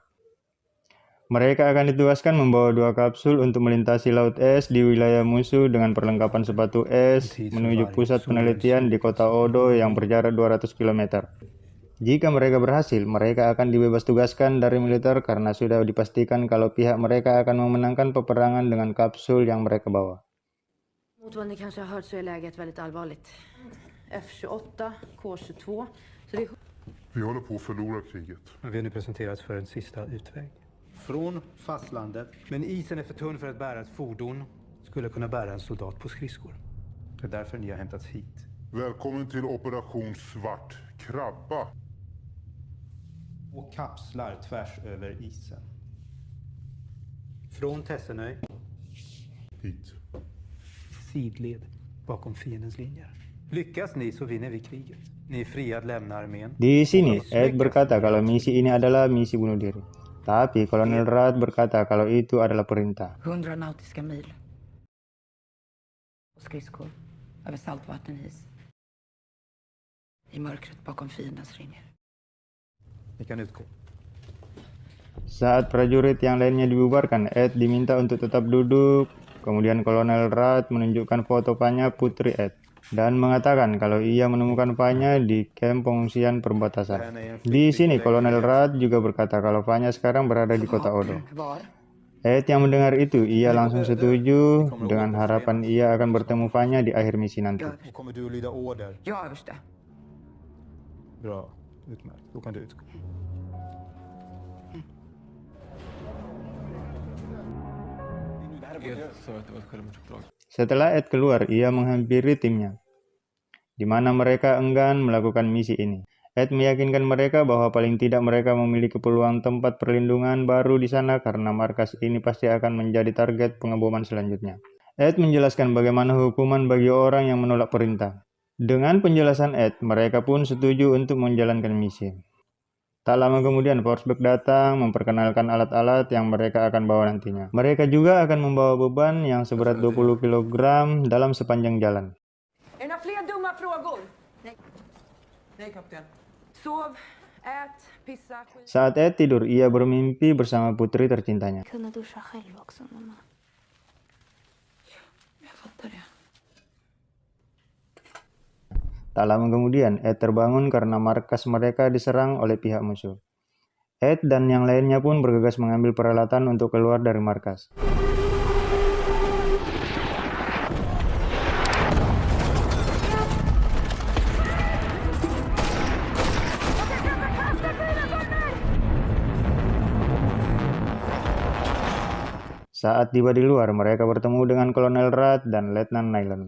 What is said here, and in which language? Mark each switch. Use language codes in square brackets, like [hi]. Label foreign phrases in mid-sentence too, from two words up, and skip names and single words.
[id] Mereka akan ditugaskan membawa 2 kapsul untuk melintasi Laut Es di wilayah musuh dengan perlengkapan sepatu es menuju pusat penelitian di kota Odo yang berjarak 200 km. Jika mereka berhasil, mereka akan dibebas tugaskan dari militer karena sudah dipastikan kalau pihak mereka akan memenangkan peperangan dengan kapsul yang mereka bawa. [sv] Mot vad ni kanske har hört så är läget väldigt allvarligt. F-28, K-22, så det är... Vi håller på att förlora kriget. Vi har nu presenterats för en sista utväg. Från fastlandet. Men isen är för tunn för att bära ett fordon. Skulle kunna bära en soldat på skridskor. Det är därför ni har hämtats hit. Välkommen till Operation Svart Krabba. Och kapslar tvärs över isen. Från Tessenöy. Hit. Sidled bakom fiendens linjer. Lyckas ni så vinner vi kriget. Ni är fria att lämna armén. [id] Di sini, Ed berkata kalau misi ini adalah misi bunuh diri. Tapi Kolonel Rudd berkata kalau itu adalah perintah. [sv] 100 nautiska mil. Och skridskor. Över saltvattenis. I mörkret bakom fiendens linjer. Ni kan utgå. [id] Saat prajurit yang lainnya dibubarkan, Ed diminta untuk tetap duduk. Kemudian Kolonel Rudd menunjukkan foto Panya putri Ed dan mengatakan kalau ia menemukan Panya di kamp pengungsian perbatasan. Di sini Kolonel Rudd juga berkata kalau Panya sekarang berada di kota Odo. Ed yang mendengar itu, ia langsung setuju dengan harapan ia akan bertemu Panya di akhir misi nanti. [sv] Kommer du att lyda order? Ja, överste. Bra, utmärkt. Då kan du utgå. [id] Setelah Ed keluar, ia menghampiri timnya, di mana mereka enggan melakukan misi ini. Ed meyakinkan mereka bahwa paling tidak mereka memiliki peluang tempat perlindungan baru di sana karena markas ini pasti akan menjadi target pengeboman selanjutnya. Ed menjelaskan bagaimana hukuman bagi orang yang menolak perintah. Dengan penjelasan Ed, mereka pun setuju untuk menjalankan misi. Tak lama kemudian, Forsberg datang memperkenalkan alat-alat yang mereka akan bawa nantinya. Mereka juga akan membawa beban yang seberat 20 kg dalam sepanjang jalan. [sv] Är det några fler dumma frågor? Nej, kapten. Sov, ät, pissa, skit. [id] Saat Ed tidur, ia bermimpi bersama putri tercintanya. [sv] Kunna duscha själv också, mamma. Jag fattar det. [id] Tak lama kemudian, Ed terbangun karena markas mereka diserang oleh pihak musuh. Ed dan yang lainnya pun bergegas mengambil peralatan untuk keluar dari markas. Saat tiba di luar, mereka bertemu dengan Kolonel Rudd dan Letnan Nylon.